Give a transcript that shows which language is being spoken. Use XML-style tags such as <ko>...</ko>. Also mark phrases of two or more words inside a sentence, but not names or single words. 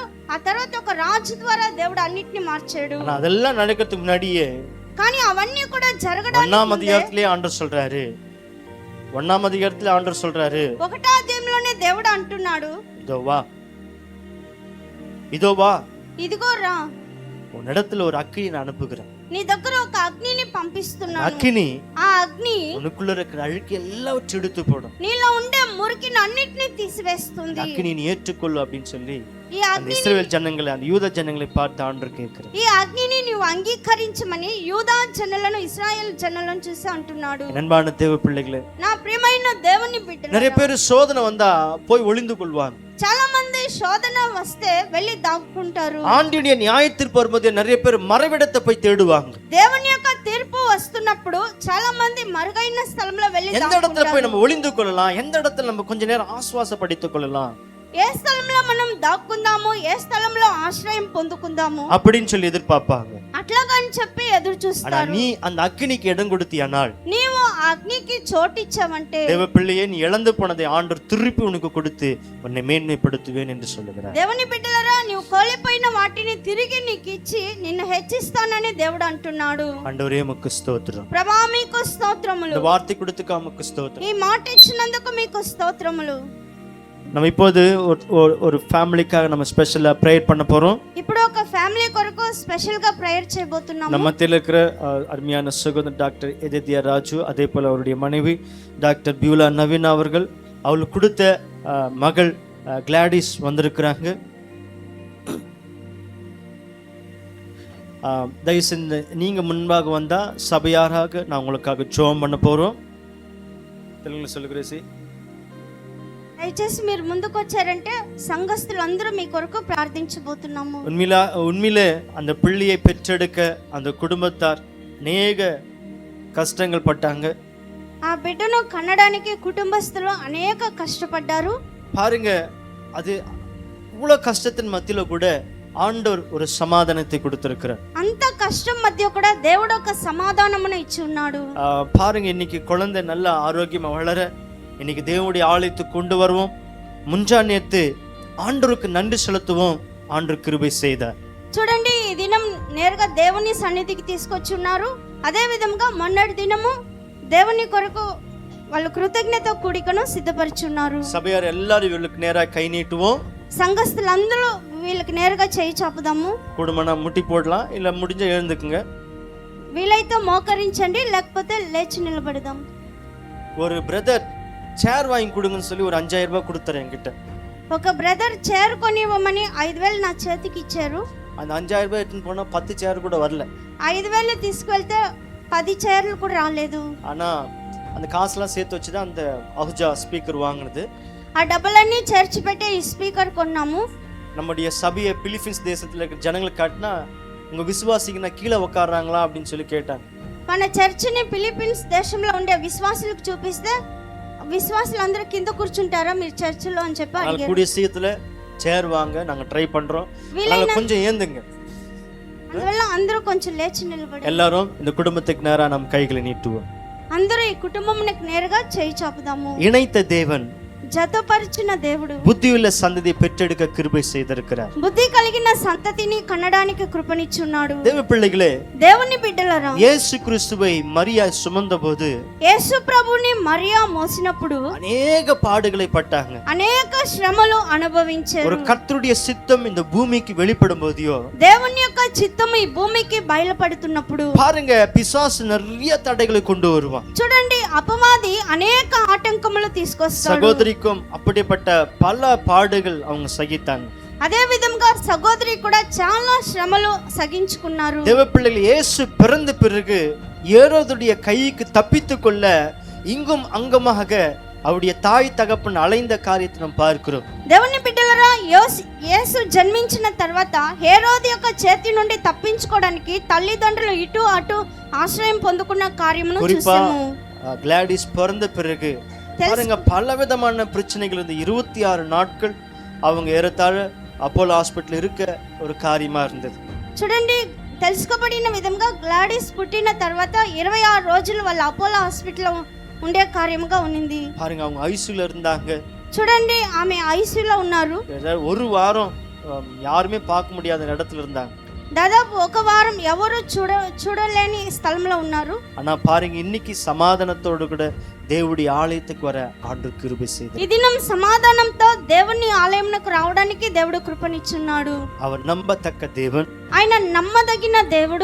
<te>ఆ తర్వాత ఒక రాజు ద్వారా దేవుడు అన్నిటిని మార్చాడు.</te> <ta>ஆனா அதெல்லாம் நடக்கிறதுக்கு முன்னாடியே</ta> <te>కానీ అవన్నీ కూడా</te> <ta>1ஆம்</ta> <te>జరగడానికి</te> <ta>அதிகாரத்திலே ஆண்டவர் சொல்றாரு, 1ஆம் அதிகாரத்திலே ஆண்டவர் சொல்றாரு,</ta> <te>1వ అధ్యాయంలోనే దేవుడు అంటున్నాడు,</te> <ta>இதோ வா, இதோ வா,</ta> <te>ఇదిగో రా,</te> <ta>உன்னிடத்துல ஒரு அக்கினி நான் அனுப்புகிறேன்.</ta> <te>నీ దగ్గర ఒక అగ్నిని పంపిస్తున్నాను.</te> <ta>அக்கினி</ta> <te>ఆ అగ్ని</te> <ta>உனக்குள்ள இருக்கிற அழுக்கு எல்லாவற்றையும் எடுத்து போடும்.</ta> <te>నీలో ఉండే మురికిని అన్నిటిని తీసివేస్తుంది.</te> <ta>அக்கினி நீ ஏற்றுக்கொள்ளு அப்படின்னு சொல்லி</ta> <te>ఈ</te> <ta>அந்த</ta> <te>అగ్ని</te> <ta>இஸ்ரவேல் ஜனங்களை, அந்த யூத ஜனங்களை பார்த்து ஆண்டவர் கேட்கிறார்.</ta> <te>ఈ అగ్నిని నువ్వు అంగీకరించమని యూదా జనులను ఇశ్రాయేల్ జనులను చూసి అంటున్నాడు.</te> <ta>அன்பான தேவ பிள்ளைகளே,</ta> <te>నా ప్రియమైన దేవుని</te> <ta>நிறைய</ta> <te>బిడ్డలారా,</te> <ta>பேர் சோதனை வந்தா போய் ஒளிந்து கொள்வாங்க.</ta> <te>చాలా మంది శోధన వస్తే వెళ్ళి దాక్కుంటారు.</te> <ta>ஆண்டியுடைய நியாயத்தீர்ப்பு வரும்போது நிறைய பேர் மறைவிடத்தை போய் தேடுவாங்க.</ta> <te>దేవుని యొక్క తీర్పు వస్తున్నప్పుడు చాలా మంది మరుగైన స్థలంలో వెళ్ళి</te> <ta>எந்த இடத்துல போய்</ta> <te>దాక్కుంటారు.</te> <ta>நம்ம ஒளிந்து கொள்ளலாம், எந்த இடத்துல நம்ம கொஞ்ச நேரம் ஆசுவாசப்படுத்திக் கொள்ளலாம்</ta> <te>ఏ స్థలంలో మనం దాక్కుందాము, ఏ స్థలంలో ఆశ్రయం పొందుకుందాము</te> <ta>அப்படின்னு சொல்லி எதிர்பார்ப்பாங்க.</ta> <te>అట్లాగని చెప్పి ఎదురు</te> <ta>ஆனா</ta> <te>చూస్తారు.</te> <ta>நீ அந்த அக்கினிக்கு இடம் கொடுத்தியானால்,</ta> <te>నీవు ఆ అగ్నికి చోటిచ్చావంటే</te> <ta>தேவ பிள்ளையே, நீ இழந்து போனதை ஆண்டவர் திருப்பி உனக்கு கொடுத்து உன்னை மேன்மைப்படுத்துவேன் என்று சொல்லுகிறார்.</ta> <te>దేవుని బిడ్డలారా, నీవు కోల్పోయిన వాటిని తిరిగి నీకు ఇచ్చి నిన్ను హెచ్చిస్తానని దేవుడు అంటున్నాడు.</te> <ta>ஆண்டவரே உமக்கு ஸ்தோத்திரம்.</ta> <te>ప్రభా మీకు స్తోత్రములు.</te> <ta>இந்த வார்த்தை கொடுத்துக்க உமக்கு ஸ்தோத்திரம்.</ta> <te>ఈ మాట ఇచ్చినందుకు మీకు స్తోత్రములు.</te> <ta>நம்ம இப்போது ஒரு ஃபேமிலிக்காக நம்ம ஸ்பெஷலா ப்ரேயர் பண்ண போறோம்.</ta> <te>ఇప్పుడు ఒక ఫ్యామిలీ కొరకు స్పెషల్ గా ప్రేయర్ చేయబోతున్నాము.</te> <ta>நம்ம மத்தியில் இருக்கிற அருமையான சகோதரர் டாக்டர் எதித்யா ராஜு, அதே போல அவருடைய மனைவி டாக்டர் பியூலா நவீன் அவர்கள், அவளுக்கு கொடுத்த மகள் கிளாடிஸ் வந்திருக்கிறாங்க. தயவுசெய்து நீங்க முன்பாக வந்தா சபையாராக நான் உங்களுக்காக ஜெபம் பண்ண போறோம். தெலுங்குல சொல்லுகிறேன்.</ta> <te>దయచేసి మీరు ముందుకు వచ్చారంటే సంఘస్థులందరూ మీ కొరకు ప్రార్థించబోతున్నాము.</te> <ta>உண்மையிலே அந்த பிள்ளையை பெற்றெடுக்க அந்த குடும்பத்தார் அநேக கஷ்டங்கள் பட்டாங்க.</ta> <te>ఆ బిడ్డను కన్నడానికి కుటుంబస్తులు అనేక కష్టపడ్డారు.</te> <ta>பாருங்க, அது இவ்வளவு கஷ்டத்தின் மத்தியில கூட ஆண்டவர் ஒரு சமாதானத்தை கொடுத்திருக்கிறார்.</ta> <te>అంత కష్టం మధ్య కూడా దేవుడు ఒక సమాధానమును ఇచ్చి ఉన్నాడు.</te> <ta>பாருங்க, இன்னைக்கு குழந்தை நல்ல ஆரோக்கியமா வளர இன்னைக்கு தேவனுடைய ஆலயத்துக்கு கொண்டு வருவோம். முன்ஜானியத்து ஆண்டவருக்கு நன்றி செலுத்துவோம். ஆண்டவர் கிருபை செய்தார்.</ta> <te>చూడండి, ఈ దినం నేరుగా దేవుని సన్నిధికి తీసుకొచ్చి ఉన్నారు. అదే విధంగా మొన్నటి దినము దేవుని కొరకు వాళ్ళు కృతజ్ఞత కూడికను సిద్ధపరిచున్నారు.</te> <ta>சபையார் எல்லாரும் இவர்களுக்கு நேரா கை நீட்டுவோம்.</ta> <te>సంఘస్థులందరూ వీళ్ళకి నేరుగా చేయి చాపుదాము.</te> <ta>குடும்பம்னா முட்டி போடலாம், இல்ல முடிஞ்ச எழுந்துக்குங்க.</ta> <te>వీలైతే మోకరించండి, లేకపోతే లేచి నిలబడదాం.</te> <ta>ஒரு பிரதர் சேர் வாங்கி கொடுங்கன்னு சொல்லி ஒரு 5000 ரூபாய் கொடுத்தாரு என்கிட்ட.</ta> <te>ఒక బ్రదర్ చైర్ కొనివ్వమని 5000 నా చేతికి ఇచ్చారు.</te> <ta>அந்த 5000 ரூபாய் எடுத்துன்னு போனா 10 சேர் கூட வரல.</ta> <te>5000 తీసుకెళ్తే 10 చైర్లు కూడా రాలేదు.</te> <ta>ஆனா அந்த காசுலாம் சேர்த்து வச்சுதான் அந்த அஹுஜா ஸ்பீக்கர் வாங்கினது.</ta> <te>ఆ డబ్బులన్నీ చేర్చి పెట్టే ఈ స్పీకర్ కొన్నాము.</te> <ta>நம்முடைய சபையை பிலிப்பீன்ஸ் தேசத்துல இருக்கிற ஜனங்களுக்கு காட்டினா உங்க விசுவாசிக்கு கீழே உட்கார்றாங்களா அப்படின்னு சொல்லி கேட்டாங்க.</ta> <te>మన చర్చిని ఫిలిప్పీన్స్ దేశంలో ఉండే విశ్వాసులకు చూపిస్తే విశ్వాసులందరూ కింద కూర్చుంటారా మీరు చర్చిలో అని చెప్పి అడిగారు.</te> <ta>கூடிய சீக்கிரத்துல சேர் வாங்க நாங்க ட்ரை பண்றோம். அதனால கொஞ்சம் ஏந்துங்க.</ta> <te>అందువల్ల అందరూ కొంచెం లేచి నిలబడి</te> <ta>எல்லாரும் இந்த குடும்பத்துக்கு நேரா நம்ம கைகளை நீட்டுவோம்.</ta> <te>అందరూ ఈ కుటుంబమునకు నేరుగా చేయి చాపుదాము.</te> <ta>இணைத்த தேவன்,</ta> <te>జతపరిచిన దేవుడు</te> <ta>புத்தியுள்ள சந்ததியை பெற்றெடுக்க கிருபை செய்திருக்கிறார்.</ta> <te>బుద్ధి కలిగిన సంతతిని కన్నడానికి కృపనిచ్చున్నాడు.</te> <ta>தேவ பிள்ளைகளே,</ta> <te>దేవుని బిడ్డలారా,</te> <ta>இயேசு கிறிஸ்துவை மரியா சுமந்தபோது</ta> <te>యేసు ప్రభుని మరియా మోసినప్పుడు</te> <ta>அநேக பாடுகளை பட்டாங்க.</ta> <te>అనేక శ్రమలు అనుభవించారు.</te> <ta>ஒரு கர்த்தருடைய சித்தம் இந்த பூமிக்கு வெளிப்படும் போதியோ,</ta> <te>దేవుని యొక్క చిత్తము ఈ భూమికి బయలుపడుతున్నప్పుడు</te> <ta>பாருங்க, பிசாசு நிறைய தடைகளை கொண்டு வருவான்.</ta> <te>చూడండి, అపవాది అనేక ఆటంకములు తీసుకొస్తాడు.</te> <ta>சகோதரிக்கும் அப்படிப்பட்ட பல பாடுகள் அவங்க சகித்தாங்க.</ta> <te>అదే విధంగా సహోదరి కూడా చాలా శ్రమలు సగించుకున్నారు.</te> <ta>தேவ பிள்ளைகள், இயேசு பிறந்த பிறகு ஏரோதுடைய கைக்கு தப்பித்துக் கொள்ள இங்கும் அங்கமாக அவருடைய தாய் தகப்பன் அலைந்த காரியத்தை நாம் பார்க்கிறோம்.</ta> <te>దేవుని బిడ్డలారా, యేసు జన్మించిన తర్వాత హేరోదు యొక్క చేతి నుండి తప్పించుకోవడానికి తల్లిదండ్రులు ఇటు అటు ఆశ్రయం పొందుకున్న కార్యమును చూసాము.</te> <ta>கிளாடிஸ் பிறந்த பிறகு பாருங்க, பலவிதமான பிரச்சனைகள். இந்த 26 நாட்கள் அவங்க ஏறத்தாழ அப்போலோ హాస్పిటల్ இருக்க ஒரு காரியமா இருந்தது.</ta> <te>చూడండి, తెలుసుకోబడిన విధంగా గ్లాడిస్ పుట్టిన తర్వాత 26 రోజులు వాళ్ళ అపోలో హాస్పిటల్లో ఉండే కార్యముగా ఉన్నింది.</te> <ta>பாருங்க, அவங்க ஐசியூல இருந்தாங்க.</ta> <te>చూడండి, ఆమె ఐసీయూలో ఉన్నారు.</te> <ta>ஒரு வாரம் யாருமே பார்க்க முடியாத இடத்துல இருந்தாங்க.</ta> <te>దాదాపు ఒక వారం ఎవరు చూడలేని స్థలంలో ఉన్నారు.</te> <ta>ஆனா பாருங்க, இன்னைக்கு சமாதானத்தோடு கூட దేవుడి ఆలయத்துக்கு వர ఆండు</ta> <te>కృప చేశాడు. ఈ దినం సమాధానంతో దేవుని ఆలయంకు రావడానికి దేవుడు కృపనిచ్చున్నాడు.</te> <ta>அவர் நம்பத்தக்க தேவன்,</ta> <te>ఆయన నమ్మదగిన దేవుడు,</te>